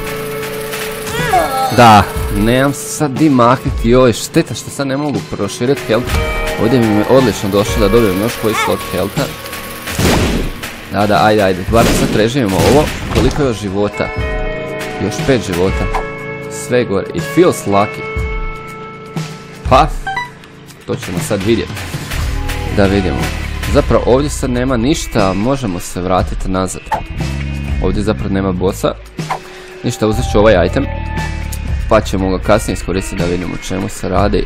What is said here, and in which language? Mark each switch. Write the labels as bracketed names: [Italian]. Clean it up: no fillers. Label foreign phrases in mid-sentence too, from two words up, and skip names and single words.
[Croatian] Da, nemam se sad di makniti, joj, šteta što sad ne mogu proširiti health. Ovdje mi je odlično došlo da dobijem još koji slot healtha. Da, ajde, barem sad preživimo ovo. Koliko je još života? Još 5 života. Sve gore, [English] it feels lucky. [Croatian] Pa, to ćemo sad vidjeti. Da vidimo. Zapravo ovdje sad nema ništa, možemo se vratiti nazad. Ovdje zapravo nema bossa. Ništa, uzet ću ovaj item. Pa ćemo ga kasnije iskoristiti da vidimo o čemu se radi.